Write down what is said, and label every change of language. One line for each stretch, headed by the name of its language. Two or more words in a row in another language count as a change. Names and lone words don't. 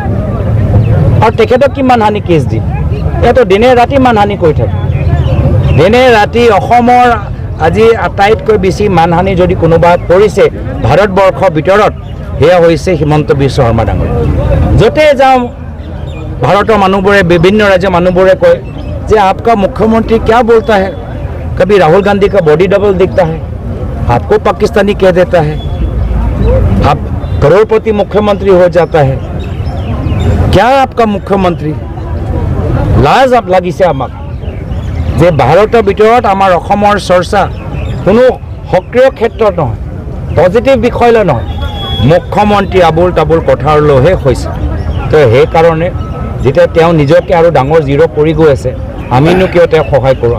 Assamese: আৰু তেখেতক কি মানহানি কেছ দিম? ইয়াতো দিনে ৰাতি মানহানি কৰি থাকে, দিনে ৰাতি। অসমৰ আজি আটাইতকৈ বেছি মানহানি যদি কোনোবা কৰিছে ভাৰতবৰ্ষৰ ভিতৰত, সেয়া হৈছে হিমন্ত বিশ্ব শৰ্মা ডাঙৰ। য'তে যাওঁ ভাৰতৰ মানুহবোৰে, বিভিন্ন ৰাজ্যৰ মানুহবোৰে কয় যে आपका मुख्यमंत्री क्या बोलता है, कभी राहुल गांधी का बॉडी डबल दिखता है, आपको पाकिस्तानी कह देता है, आप करोड़पति मुख्यमंत्री हो जाता है, क्या आपका मुख्यमंत्री? लाज লাগিছে আমাক যে ভাৰতৰ ভিতৰত আমাৰ অসমৰ চৰ্চা কোনো সক্ৰিয় ক্ষেত্ৰত নহয়, পজিটিভ বিষয়লৈ নহয়, মুখ্যমন্ত্ৰী আবুল তাবুল কথাৰলৈহে হৈছে। তো সেইকাৰণে যেতিয়া তেওঁ নিজকে আৰু ডাঙৰ জিৰ' কৰি গৈ আছে, আমিনো কিয় তেওঁক সহায় কৰোঁ?